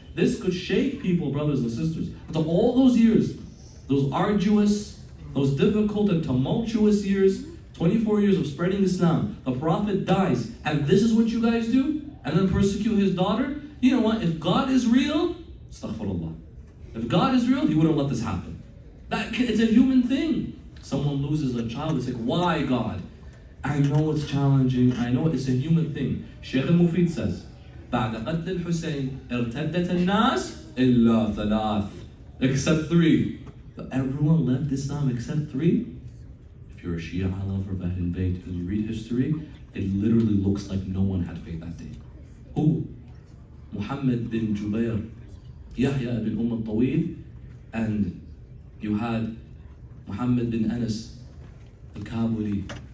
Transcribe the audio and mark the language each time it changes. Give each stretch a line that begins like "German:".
English: This could shake people, brothers and sisters. After all those years, those arduous, those difficult and tumultuous years, 24 years of spreading Islam, the Prophet dies, and this is what you guys do? And then persecute his daughter? You know what, if God is real, astaghfirullah. If God is real, he wouldn't let this happen. It's a human thing. Someone loses a child, it's like, why God? I know it's challenging, I know it's a human thing. Shaykh al-Mufid says,
Arabic: بعد قتل الحسين ارتدت الناس إلا ثلاث,
English: except three. Everyone left Islam except three. If you're a Shia lover of Ahlul Bayt and you read history, it literally looks like no one had faith that day. Who? Muhammad bin Jubair, Yahya bin al-Tawil, and you had Muhammad bin Anas al-Kabuli.